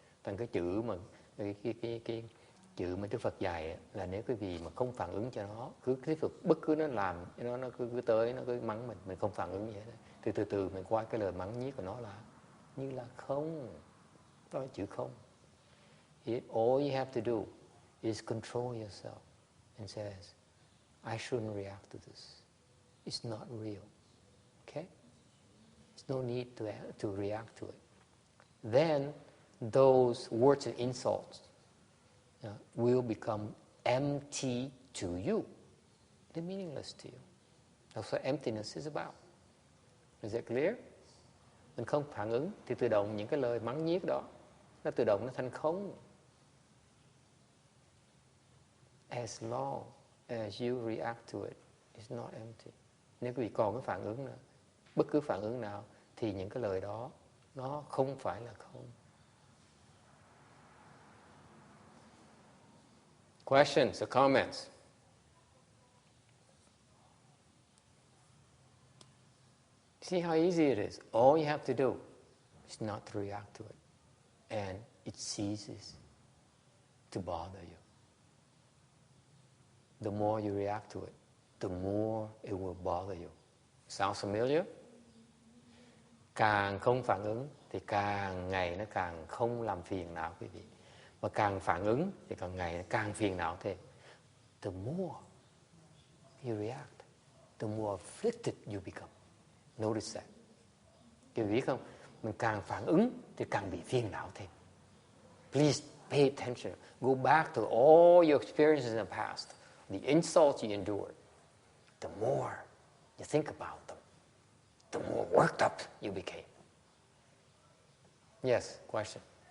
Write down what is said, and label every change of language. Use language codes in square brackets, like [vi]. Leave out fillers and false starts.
[vi] Thành cái chữ mà cái chữ mà Đức Phật dạy là nếu quý vị mà không phản ứng cho nó, cứ tiếp tục bất cứ nó làm, nó cứ tới, nó cứ mắng mình không phản ứng gì hết, thì từ từ mình qua cái lời mắng nhiếc của nó là như là không. Đó là chữ không. [en] All you have to do is control yourself and says, I shouldn't react to this. It's not real. Okay? There's no need to react to it. Then those words and insults will become empty to you. They're meaningless to you. That's what emptiness is about. Is that clear? [vi] Mình không phản ứng thì tự động những cái lời mắng nhiếc đó nó tự động nó thành không. [en] As long as you react to it, it's not empty. [vi] Nếu quý vị còn cái phản ứng nữa, bất cứ phản ứng nào, thì những cái lời đó nó không phải là không. [en] Questions or comments? See how easy it is. All you have to do is not to react to it. And it ceases to bother you. The more you react to it, the more it will bother you. Sounds familiar? [vi] Càng không phản ứng thì càng ngày nó càng không làm phiền não quý vị. Mà càng phản ứng thì càng ngày nó càng phiền não thêm. [en] The more you react, the more afflicted you become. Notice that. [vi] Quý vị biết không? Mình càng phản ứng thì càng bị phiền não thêm. [en] Please pay attention. Go back to all your experiences in the past. The insults you endured. The more you think about them, the more worked up you became. Yes, question.